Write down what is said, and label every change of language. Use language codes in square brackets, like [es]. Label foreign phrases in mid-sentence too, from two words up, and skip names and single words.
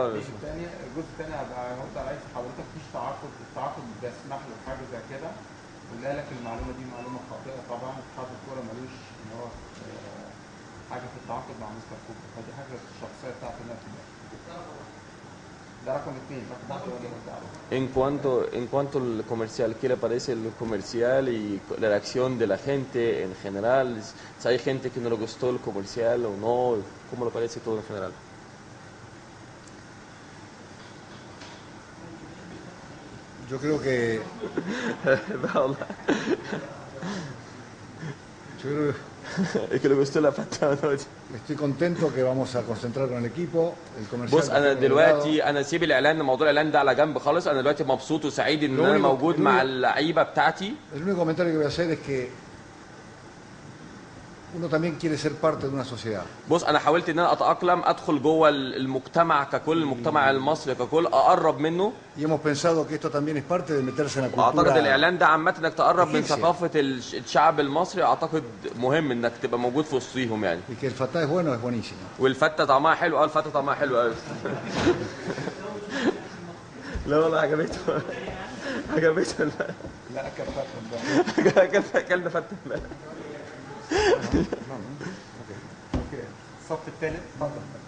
[ar] الجزء الثاني هبقى هرد على حضرتك. مفيش تعاقد، التعاقد بيسمح له بحاجه زي كده. قلنا لك المعلومه دي معلومه خاطئه طبعا. اتحاد الكوره ملوش ان هو حاجه في التعاقد مع مستر كوبر، فدي حاجه الشخصيه بتاعتي انا في ده رقم 2. رقم 1 [es] En cuanto al comercial, ¿qué le parece el comercial y la reacción de la gente en general? Si hay gente que no le gustó el comercial o no, ¿cómo le parece todo en general? Yo creo que Es que le gustó la patada. estoy contento que vamos a concentrar con el equipo. El comercial [ar] بص انا دلوقتي انا سيب الاعلان، موضوع الاعلان ده على جنب خالص. انا دلوقتي مبسوط وسعيد ان انا موجود مع اللعيبه بتاعتي. [es] El único comentario que voy a hacer es que uno también quiere ser parte de una sociedad. [ar] بص انا حاولت ان انا اتاقلم، ادخل جوه المجتمع ككل، المجتمع المصري ككل، اقرب منه. [es] Y hemos pensado que esto también es parte de meterse en la cultura. [ar] اعتقد الاعلان ده عامه انك تقرب من ثقافه الشعب المصري، اعتقد مهم انك تبقى موجود في وسطيهم يعني. [es] Y que el fatá es bueno, es buenísimo. [ar] والفته طعمها حلو. الفته طعمها حلو قوي. لا والله عجبته. عجبته. لا اكل فته اكلنا فته. اوكي الصف الثالث اتفضل.